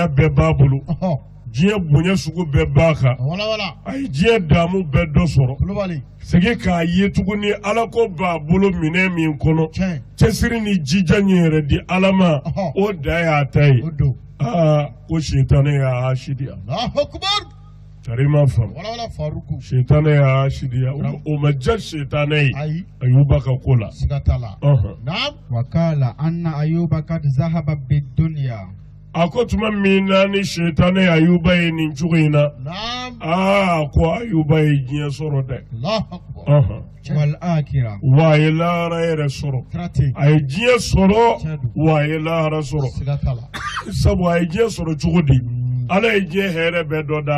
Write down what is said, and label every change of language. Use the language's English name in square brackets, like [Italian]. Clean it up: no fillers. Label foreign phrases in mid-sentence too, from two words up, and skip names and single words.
[Bambara] bɛɛ b'a bolo diɲɛ bonya sugu bɛɛ b'a kan a ye diɲɛ daamu bɛɛ dɔ sɔrɔ segin k'a ye tuguni ala ko b'a bolo minɛn min kɔnɔ cɛsiri ni jija ɲɛ yɛrɛ di ala ma o da y'a ta ye ko shetane y'a hasidiya tarima fam shetane y'a hasidiya o ma diya shetane ye Ayuba ka ko la [Arabic] وقال إن أيوب قد ذهب بالدنيا [Bambara] a ko tuma min na ni shetane Ayuba ye nin cogo in na ko Ayuba ye diɲɛ sɔrɔ dɛ [Arabic] والآخرة [Bambara] wa a ye lahara yɛrɛ sɔrɔ a ye diɲɛ sɔrɔ wa a ye lahara sɔrɔ sabu a ye diɲɛ sɔrɔ cogo di ala ye diɲɛ hɛrɛ bɛɛ dɔ d'a